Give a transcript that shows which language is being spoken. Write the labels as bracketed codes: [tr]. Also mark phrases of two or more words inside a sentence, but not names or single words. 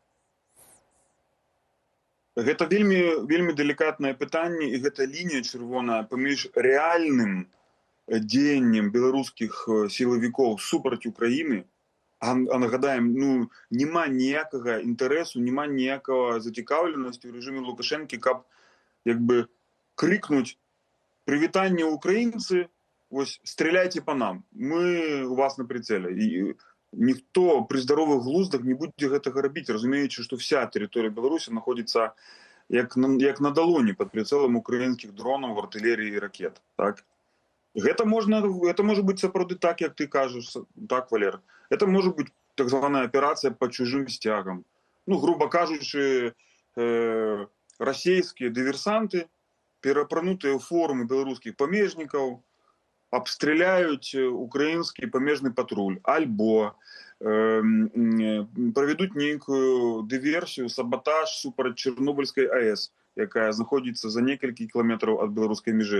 [be] Гэта вельмі делікатнае пытанне, і гэта лінія чырвоная паміж рэальным дзеяннем беларускіх сілавікоў супраць Украіны. А нагадаем, няма ніякага інтарэсу, няма ніякага зацікаўленасці ў рэжыме Лукашэнкі, каб [ru] крикнуть «Привитание, украинцы, [be] вось, [ru] стреляйте по нам, мы у вас на прицеле». И никто при здоровых глуздах не будет [be] гэтага рабіць, разумеючы, [ru] что вся территория Беларуси находится [be] як на далоні [ru] под прицелом украинских дронов, артиллерии и ракет. Так? Это может быть [be] сапраўды так, як ты кажешь, так, Валер. [ru] Это может быть [be] так званая [ru] операция по чужим стягам. [be] Грубо кажучи, расійскія дыверсанты, перапранутыя ў формы беларускіх памежнікаў, абстраляюць украінскі памежны патруль, альбо правядуць нейкую дыверсію, саботаж супраць Чарнобыльскай АЭС, якая знаходзіцца за некалькі кіламетраў ад беларускай мяжы.